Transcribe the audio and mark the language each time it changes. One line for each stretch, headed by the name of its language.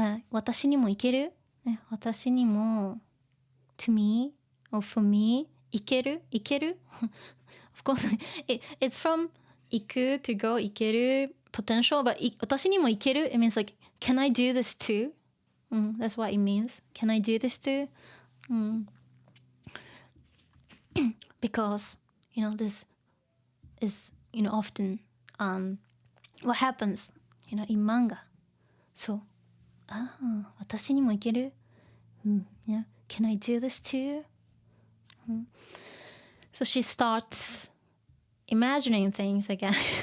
Japanese: 私にもいける、私にも
English: to me or for me
Japanese: いける
English: of course it's from
Japanese: 行く
English: to go いける potential but 私にもいける it means like can I do this too? That's what it means. Can I do this too? Because this is often what happens in manga.
Japanese: So 私にもいける、
English: yeah. Can I do this too? So she starts imagining things again.